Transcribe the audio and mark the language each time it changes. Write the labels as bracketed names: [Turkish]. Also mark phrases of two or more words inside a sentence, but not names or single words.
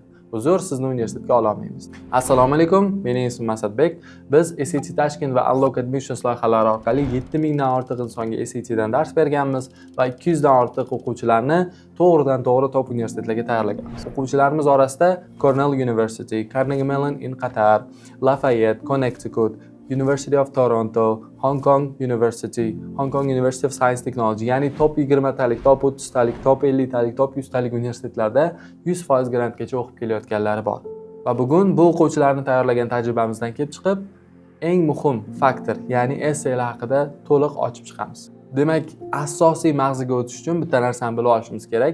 [Uzbek] Uzr, sizni universitetga ola olmaymiz. Assalomu alaykum, mening ismim Asadbek. Biz SAT Tashkent va Unlock Admissions loyihalari orqali 7000 dan ortiq insonga SAT dan dars berganmiz va 200 dan ortiq o'quvchilarni to'g'ridan-to'g'ri top universitetlarga tayyorlaganmiz. O'quvchilarimiz orasida Cornell University, Carnegie Mellon in Qatar, Lafayette, Connecticut, University of Toronto, Hong Kong University, Hong Kong University of Science Technology, ya'ni top 20 talik, top 30 talik, top 50 talik, top 100 talik universitetlarda 100% grantgacha o'qib kelayotganlari bor. Va bugun bu o'quvchilarni tayyorlagan tajribamizdan kelib chiqib, eng muhim faktor, ya'ni essaylar haqida to'liq ochib chiqamiz. Demak, asosiy mag'ziga o'tish uchun bitta narsani bilib olishimiz kerak.